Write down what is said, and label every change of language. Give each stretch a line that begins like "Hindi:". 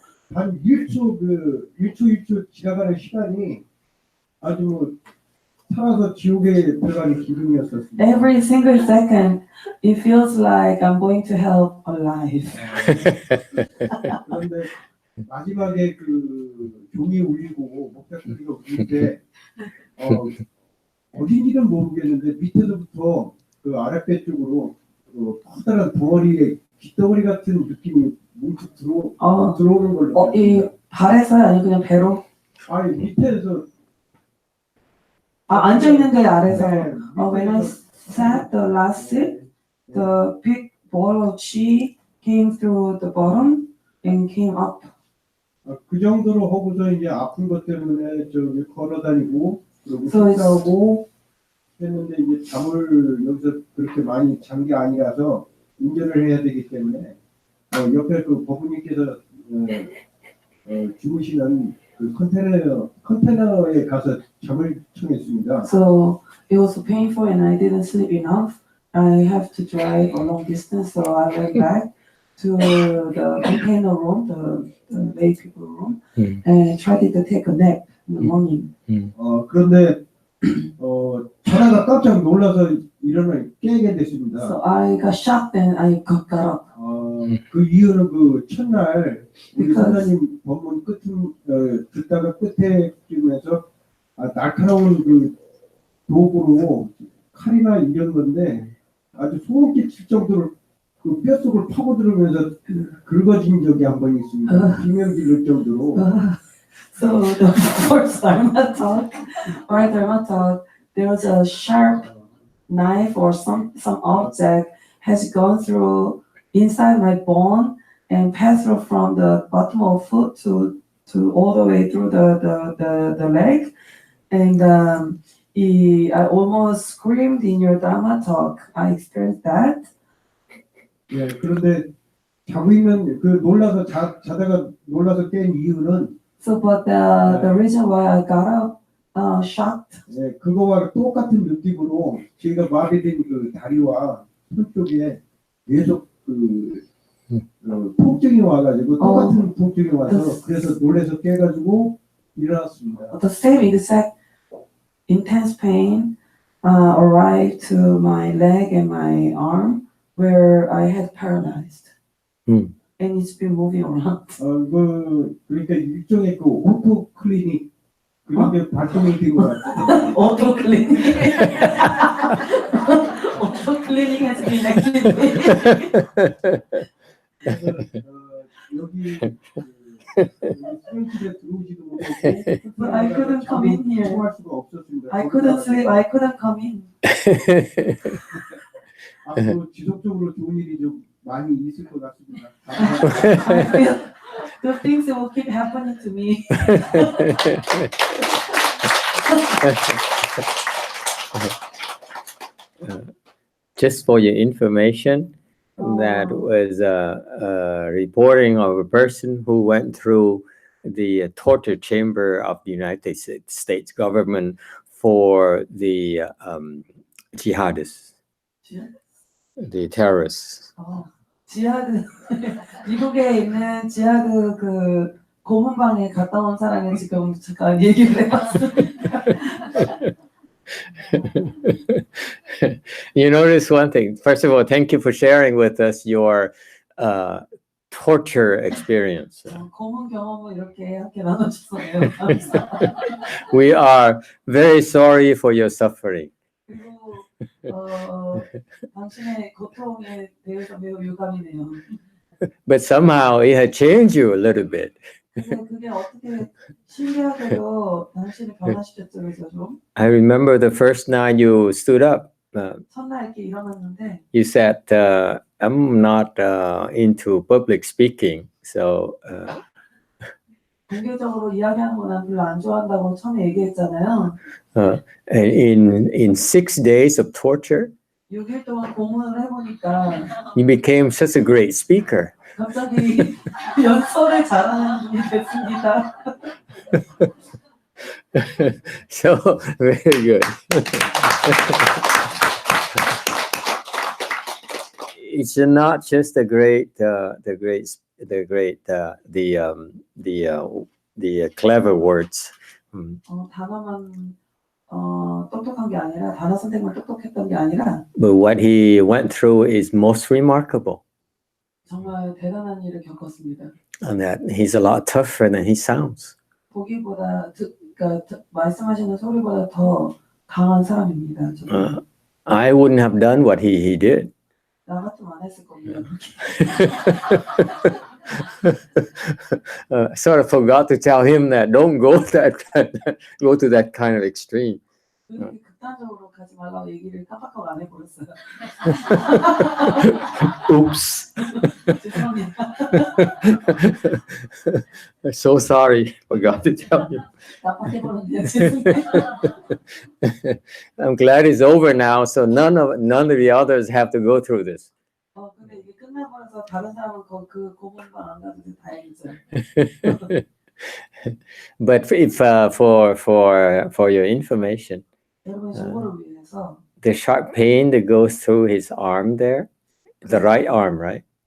Korean: 한 1초 지나가는 시간이 아주 살아서 지옥에 들어가는 기분이었었습니다.
English: Every single second, it feels like I'm going to hell alive.
Korean: 그런데 마지막에 그 종이 울리고 목탁 소리가 울릴 때 어딘지는 모르겠는데 밑에서부터 그 아랫배 쪽으로 커다란 덩어리에 깃덩어리 같은 느낌이 문득 들어오는 걸로. 이 발에서요, 아니 그냥 배로? 아니 밑에서. 앉아 있는 데 아래서.
English: When I sat the last sit, the big ball of chi came through the bottom and came up.
Korean: 그 정도로 하고서 이제 아픈 것 때문에 저기 걸어다니고 그리고 식사하고 했는데 이제 잠을 여기서 그렇게 많이 잔 게 아니라서 운전을 해야 되기 때문에 옆에 그 법부님께서 주무시는 그 컨테너에 가서 잠을 청했습니다.
English: So it was painful and I didn't sleep enough. I have to drive a long distance, so I went back to the container room, the lay people room, and tried to take a nap in the morning.
Korean: 그런데 자다가 깜짝 놀라서 깨게 됐습니다.
English: So I got shocked and I got up.
Korean: 그 이유는 그 첫날 우리 선생님 법문 듣다가 끝에 찍으면서 날카로운 그 도구로 칼이나 이런 건데 아주 소름 끼칠 정도로 그 뼛속을 파고들으면서 긁어진 적이 한 번 있습니다. 비명 지를 정도로.
English: So the first Dharma talk, there was a sharp knife or some object has gone through inside my bone and passed through from the bottom of foot to all the way through the leg, and I almost screamed in your Dharma talk. I experienced that.
Korean: 예, 그런데 자고 있는 그 자다가 놀라서 깬 이유는
English: So, but the reason why I got up shocked.
Korean: 예, 그거와 똑같은 느낌으로 제가 마비된 그 다리와 손 쪽에 계속 통증이 와가지고 똑같은 통증이 와서 그래서 놀라서 깨가지고 일어났습니다.
English: The same exact intense pain arrived to my leg and my arm where I had paralyzed. And it's been moving around.
Korean: 그러니까 일종의 그 오토 클리닉 그런 게 발동이 된 것 같아요.
English: Auto cleaning. Auto cleaning has been activated.
Korean: 여기 수련실에 들어오지도 못하고
English: But I couldn't come in here.
Korean: 통할 수가 없었습니다.
English: I couldn't sleep. I couldn't come in.
Korean: 앞으로 지속적으로 좋은 일이 좀 많이 있을 것 같습니다.
English: I feel the things that will keep happening to me. Just for your information, that was a reporting of a person who went through the torture chamber of the United States government for the jihadists, the terrorists.
Korean: 지하드 미국에 있는 지하드 그 고문방에 갔다 온 사람이 지금 잠깐 얘기를 해봤습니다.
English: You notice one thing. First of all, thank you for sharing with us your torture experience.
Korean: 고문 경험을 이렇게 함께 나눠주셔서 감사합니다.
English: We are very sorry for your suffering.
Korean: 그리고 당신의 고통에 대해서 매우 유감이네요.
English: But somehow it had changed you a little bit.
Korean: 근데 그게 어떻게 신기하게도 당신을 변화시켰죠, 그래서 좀.
English: I remember the first night you stood up.
Korean: 첫날 이렇게 일어났는데.
English: You said, "I'm not into public speaking, so."
Korean: 공개적으로 이야기하는 거 난 별로 안 좋아한다고 처음에 얘기했잖아요.
English: And in 6 days of torture,
Korean: 6일 동안 고문을 해보니까
English: you became such a great speaker.
Korean: 갑자기 연설을 잘하는 분이 됐습니다.
English: So very good. It's not just the clever words.
Korean: 단어만 똑똑한 게 아니라 단어 선택만 똑똑했던 게 아니라.
English: But what he went through is most remarkable.
Korean: 정말 대단한 일을 겪었습니다.
English: And that he's a lot tougher than he sounds.
Korean: 보기보다 그러니까 말씀하시는 소리보다 더 강한 사람입니다.
English: I wouldn't have done what he did.
Korean: 나 같으면 안 했을 겁니다.
English: Sort of forgot to tell him that don't go to that kind of extreme.
Korean: 그렇게 극단적으로 가지 말라고 얘기를 깜빡하고 안 해버렸어요.
English: Oops.
Korean: 죄송합니다.
English: So sorry, forgot to tell you.
Korean: 깜빡해버렸네요. 죄송해요.
English: I'm glad it's over now, so none of the others have to go through this.
Korean: 근데 이게 끝나버려서 다른 사람은 그 고문방 안 가도 다행이죠.
English: But if for your information,
Korean: 여러분의 정보를 위해서
English: the sharp pain that goes through his arm there, the right arm, right?